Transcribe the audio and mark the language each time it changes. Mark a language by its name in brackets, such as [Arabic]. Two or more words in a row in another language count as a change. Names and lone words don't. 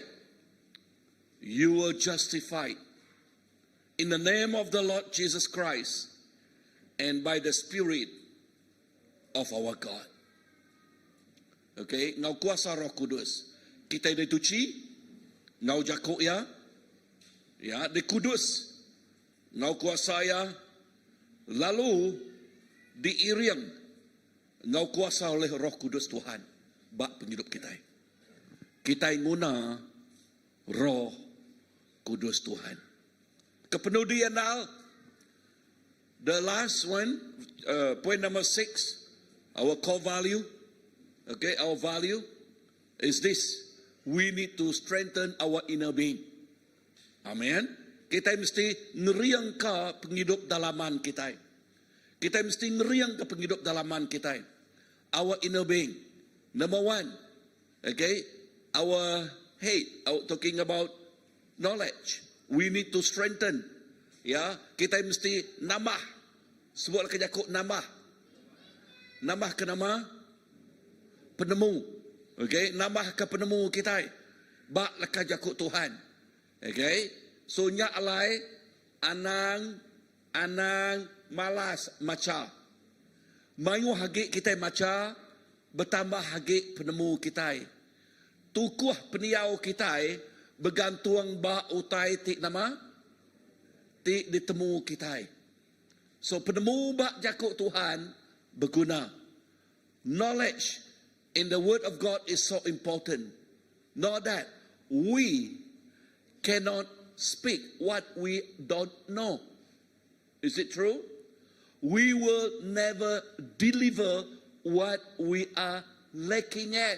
[English] You will justify. In the name of the Lord Jesus Christ and by the Spirit of our God. [Iban] Okay, ngau kuasa Roh Kudus. Kita dituci, ngau jakuk ya, dikudus, ngau kuasa ya, lalu diiring, ngau kuasa oleh Roh Kudus Tuhan, bak penghidup kita. Kita inguna Roh Kudus Tuhan. [English] Kepenudian the last one, point number 6, our core value, okay, our value is this. We need to strengthen our inner being. Amen. [Iban] Kita mesti ngeriang ke penghidup dalaman kita. Kita mesti ngeriang ke penghidup dalaman kita. [English] Our inner being. Number 1. Okay. Our head. Talking about knowledge. We need to strengthen. [Iban] Ya. Kita mesti nambah. Sebut kejakuk nambah. Nambah ke nama? Penemu. Okay, nambah ke penemu kita. Bak laka jakut Tuhan. Okay, so nyak alai anang malas maca. Mayu hagi kita maca, bertambah hagi penemu kita. Tukuh peniau kita bergantung bak utai tik nama tik ditemu kita. So penemu bak jakut Tuhan berguna. [English] Knowledge in the Word of God is so important. Not that we cannot speak what we don't know. Is it true? We will never deliver what we are lacking at.